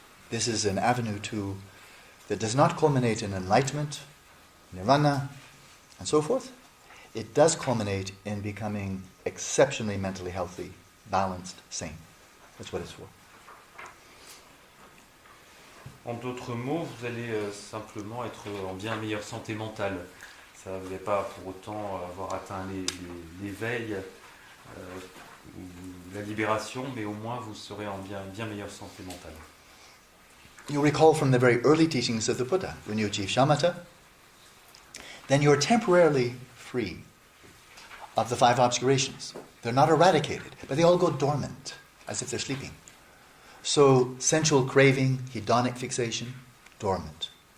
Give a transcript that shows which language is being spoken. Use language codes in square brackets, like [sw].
[en] This is an avenue that does not culminate in enlightenment, nirvana, and so forth. It does culminate in becoming exceptionally mentally healthy, balanced, sane. That's what it's for. [fr] En d'autres mots, vous allez simplement être en bien meilleure santé mentale. Ça, vous n'allez pas pour autant avoir atteint l'éveil ou la libération, mais au moins vous serez en bien meilleure santé mentale. [en] You recall from the very early teachings of the Buddha, when you achieve shamatha, then you're temporarily free of the 5 obscurations. They're not eradicated, but they all go dormant, as if they're sleeping. So sensual craving, hedonic fixation, dormant.